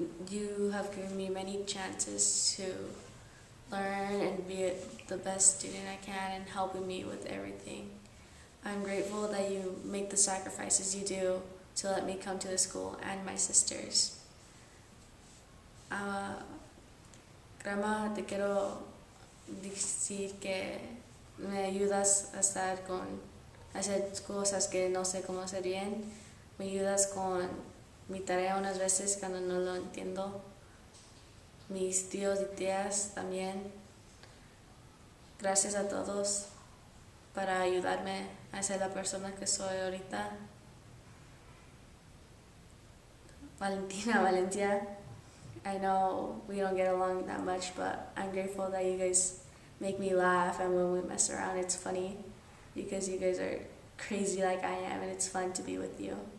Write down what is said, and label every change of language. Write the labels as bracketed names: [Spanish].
[English] You have given me many chances to learn and be the best student I can and helping me with everything. I'm grateful that you make the sacrifices you do to let me come to the school and my sisters. [Spanish] Grandma, te quiero decir que me ayudas a estar a hacer cosas que no sé cómo hacer bien. Me ayudas con mi tarea unas veces cuando no lo entiendo. Mis tíos y tías también. Gracias a todos para ayudarme a ser la persona que soy ahorita. [English] Valencia, I know we don't get along that much, but I'm grateful that you guys make me laugh, and when we mess around it's funny because you guys are crazy like I am, and it's fun to be with you.